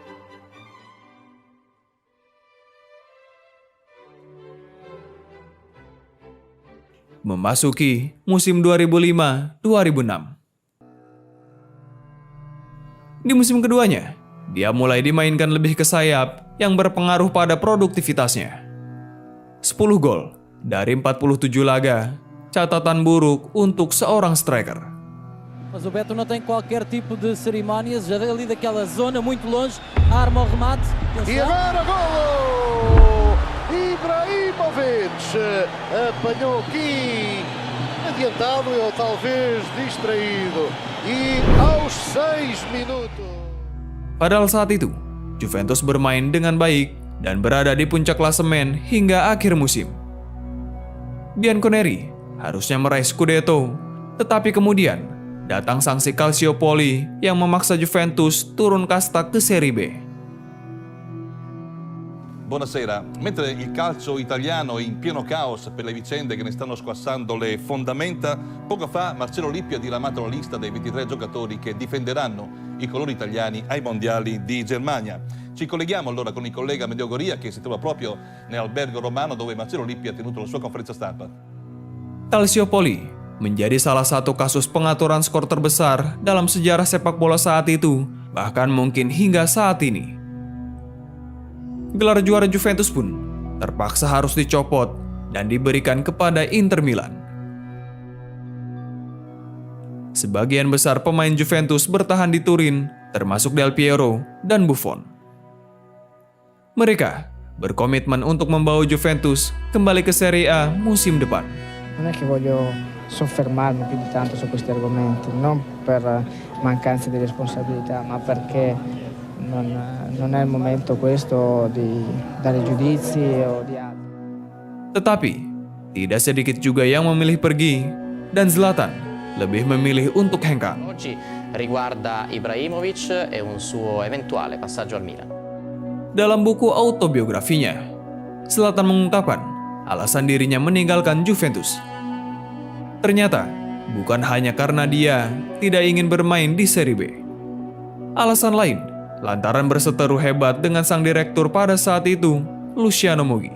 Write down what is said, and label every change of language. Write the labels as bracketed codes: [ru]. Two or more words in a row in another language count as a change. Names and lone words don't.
[id] Memasuki musim 2005-2006. Di musim keduanya, dia mulai dimainkan lebih ke sayap yang berpengaruh pada produktivitasnya. 10 gol dari 47 laga, catatan buruk untuk seorang striker. [pt] Mas o Beto não tem qualquer tipo de cerimónias, já ali daquela zona muito longe, arma o remate. E agora golo! Ibrahimovic apanhou aqui, adiantado ou talvez distraído. E aos 6 minutos. [id] Padahal saat itu, Juventus bermain dengan baik dan berada di puncak klasemen hingga akhir musim. Bianconeri harusnya meraih Scudetto, tetapi kemudian datang sanksi Calciopoli yang memaksa Juventus turun kasta ke Serie B. [it] Buonasera. Mentre il calcio italiano è in pieno caos per le vicende che ne stanno squassando le fondamenta, poco fa Marcello Lippi ha diramato la lista dei 23 giocatori che difenderanno i colori italiani ai mondiali di Germania. Ci colleghiamo allora con il collega Medeo Goria che si trova proprio nell'albergo romano dove Marcello Lippi ha tenuto la sua conferenza stampa. [id] Calciopoli menjadi salah satu kasus pengaturan skor terbesar dalam sejarah sepak bola saat itu, bahkan mungkin hingga saat ini. Gelar juara Juventus pun terpaksa harus dicopot dan diberikan kepada Inter Milan. Sebagian besar pemain Juventus bertahan di Turin, termasuk Del Piero dan Buffon. Mereka berkomitmen untuk membawa Juventus kembali ke Serie A musim depan. [it] Non è che voglio soffermarmi più di tanto su questi argomenti, non per mancanza di responsabilità, ma perché non è il momento questo di dare giudizi o di altro. [id] Tetapi, tidak sedikit juga yang memilih pergi, dan Zlatan lebih memilih untuk hengkang. [it] Oggi riguarda Ibrahimovic e un suo eventuale passaggio al Milan. [id] Dalam buku autobiografinya, Zlatan mengungkapkan alasan dirinya meninggalkan Juventus. Ternyata, bukan hanya karena dia tidak ingin bermain di Serie B. Alasan lain, lantaran berseteru hebat dengan sang direktur pada saat itu, Luciano Moggi.